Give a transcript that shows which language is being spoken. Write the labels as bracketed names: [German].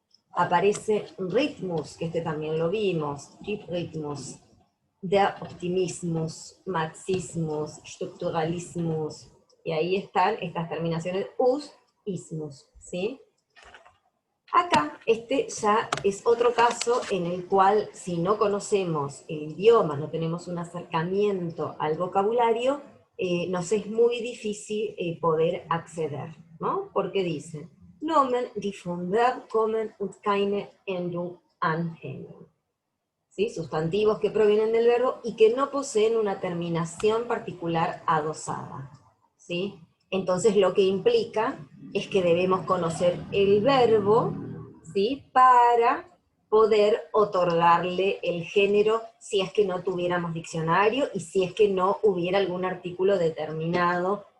[Spanish] Aparece Rhythmus, que este también lo vimos, [German] Rhythmus, der Optimismus, Marxismus, Strukturalismus, [Spanish] y ahí están estas terminaciones us, ismus, ¿sí? Acá, este ya es otro caso en el cual, si no conocemos el idioma, no tenemos un acercamiento al vocabulario, nos es muy difícil poder acceder, ¿no? Porque dice, [German] Nomen, die vom Verb kommen und keine Endung anhängen. [Spanish] ¿Sí? Sustantivos que provienen del verbo y que no poseen una terminación particular adosada, ¿sí? Entonces lo que implica es que debemos conocer el verbo, ¿sí?, para poder otorgarle el género si es que no tuviéramos diccionario y si es que no hubiera algún artículo determinado